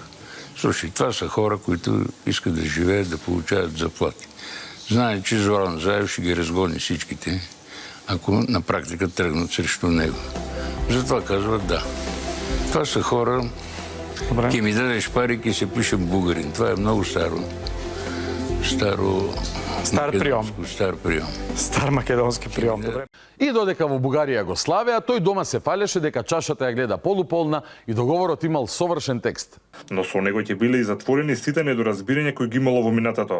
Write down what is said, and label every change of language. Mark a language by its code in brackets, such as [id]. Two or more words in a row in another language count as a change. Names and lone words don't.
[bg] Слушай, това са хора, които искат да живеят, да получават заплати. Знае, че Зоран Заев ще ги разгони всичките, ако на практика тръгнат срещу него. Затова казват да. Това са хора... [mk] Ке ми дадеш пари, ке се пишем бугарин. [bg] Това е много стар прием. Стар македонски прием. Добре. [mk] И додека во Бугарија го славеа, тој дома се фалеше дека чашата ја гледа полуполна и договорот имал совршен текст. Но со него ќе биле и затворени сите недоразбирања кои ги имало во минатото.